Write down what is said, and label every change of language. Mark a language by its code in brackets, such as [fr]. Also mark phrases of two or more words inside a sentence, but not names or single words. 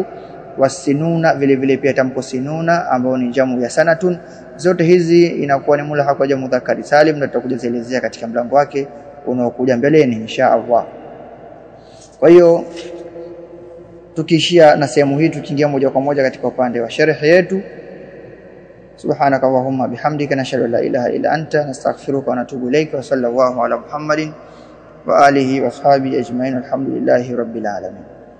[sw] Wasinuna vile vile pia tamko sinuna ambao ni jamu ya sanatun. Zote hizi inakuwa ni [ar] ملحق جمع مذكر سالم, [sw] na tutakuja kuelezea katika mlango wake unaokuja mbeleni [ar] إن شاء الله. [sw] Kwa hiyo tukiishia na sehemu hii, tukiingia moja kwa moja katika upande wa sharh yetu. [ar] سبحانك اللهم بحمدك نشهد أن لا إله إلا أنت نستغفرك ونتوب إليك وصلى الله على محمد وآله وصحبه أجمعين الحمد لله رب العالمين.